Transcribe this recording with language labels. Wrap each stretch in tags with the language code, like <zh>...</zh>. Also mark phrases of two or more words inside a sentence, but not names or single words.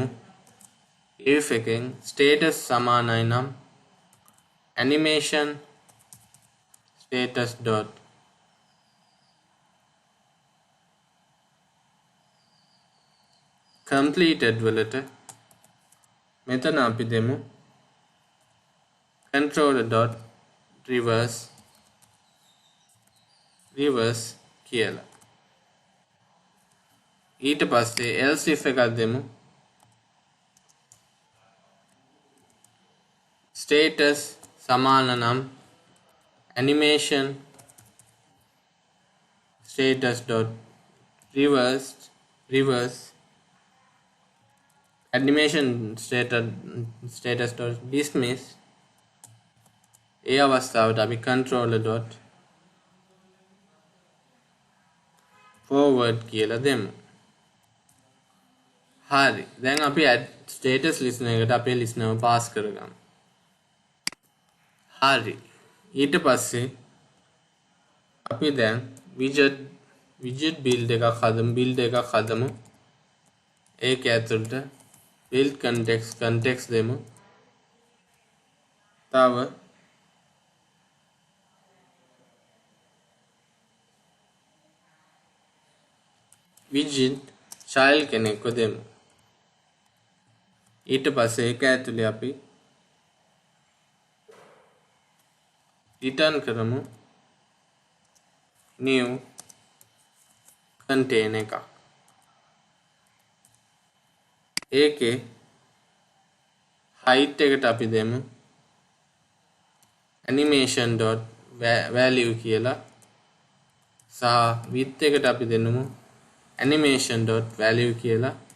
<si>if එකෙන් status සමානයි නම්</si> <en>animation status dot completed</en> <si>වලට මෙතන අපි දෙමු</si> <en>controller dot reverse</en> <si>කියලා. ඊට පස්සේ else if එකක් දෙමු. status සමාන නම්</si> <en>animation status dot reverse animation status dot dismiss</en> <si>ඒ අවස්ථාවට අපි</si> <en>controller dot forward</en> <si>කියලා දෙමු. හරි. දැන් අපි</si> <en>add status listener</en> <si>එකට අපේ listener එක pass කරගමු. හරි. ඊට පස්සේ අපි දැන්</si> <en>widget widget build</en> <si>එකක් හදමු. ඒක ඇතුළට</si> <en>build context</en> <si>දෙමු. තව</si> <en>widget child</en> <si>කෙනෙක්ව දෙමු. ඊට පස්සේ ඒක ඇතුලේ අපි return කරමු</si> <en>new container</en> <si>එකක්. ඒකේ height එකට අපි දෙමු animation.value කියලා සහ width එකට අපි දෙන්නමු animation.value කියලා.</si>